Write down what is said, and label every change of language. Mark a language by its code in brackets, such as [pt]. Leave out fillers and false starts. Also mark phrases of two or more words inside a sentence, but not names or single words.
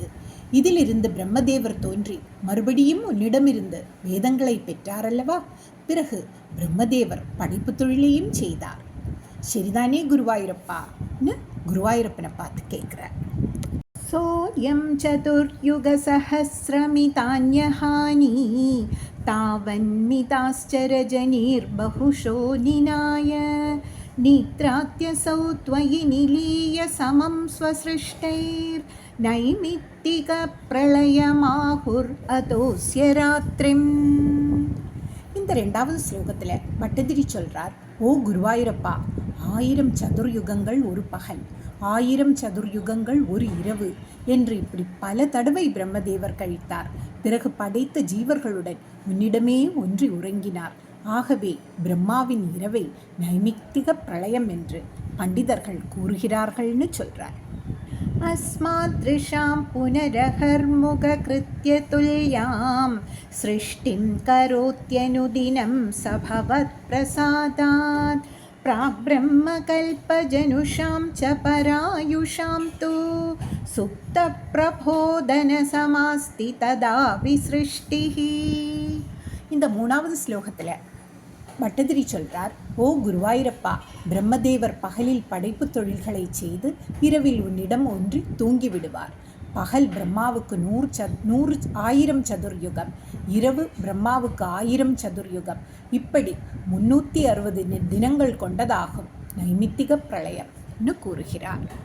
[ta] இதிலிருந்து பிரம்மதேவர் தோன்றி மறுபடியும் உன்னிடமிருந்து வேதங்களை பெற்றாரல்லவா. பிறகு பிரம்மதேவர் படைப்பு தொழிலையும் செய்தார். சரிதானே குருவாயூரப்பான்னு குருவாயூரப்பனை பார்த்து கேட்குறார். [sa] सोऽयं चतुर्युगसहस्रमितान्यहानि तावन्मिताश्चरजनीर्बहुशो निनाय नित्रात्यसौ त्वयि निलीय समं स्वसृष्टैर्नैमित्तिकप्रलयमाहुर् अतोऽस्य रात्रिम्. [ta] இந்த ரெண்டாவது ஸ்லோகத்தில் பட்டதிரி சொல்கிறார், ஓ குருவாயூரப்பா, 1000 சதுர்யுகங்கள் ஒரு பகல், 1000 சதுர்யுகங்கள் ஒரு இரவு என்று இப்படி பல தடவை பிரம்மதேவர் கழித்தார். பிறகு படைத்த ஜீவர்களுடன் உன்னிடமே ஒன்றி உறங்கினார். ஆகவே பிரம்மாவின் இரவை நைமித்திக பிரளயம் என்று பண்டிதர்கள் கூறுகிறார்கள்னு சொல்றார். [sa] अस्मादृशां पुनरहर्मुख तुल्यां सृष्टिं करोत्यनुदिनं सभवत् प्रसादात् प्राग्ब्रह्मकल्पजनुषां च परायुषां तु सुप्तप्रबोधनसमास्ति तदा विसृष्टिः. [ta] இந்த மூணாவது ஸ்லோகத்தில் பட்டதிரி சொல்கிறார், ஓ குருவாயூரப்பா, பிரம்மதேவர் பகலில் படைப்பு தொழில்களை செய்து இரவில் உன்னிடம் ஒன்றி தூங்கிவிடுவார். பகல் பிரம்மாவுக்கு 1000 சதுர்யுகம், இரவு பிரம்மாவுக்கு 1000 சதுர்யுகம், இப்படி 360 தினங்கள் கொண்டதாகும் நைமித்திக பிரளயம்னு கூறுகிறார்.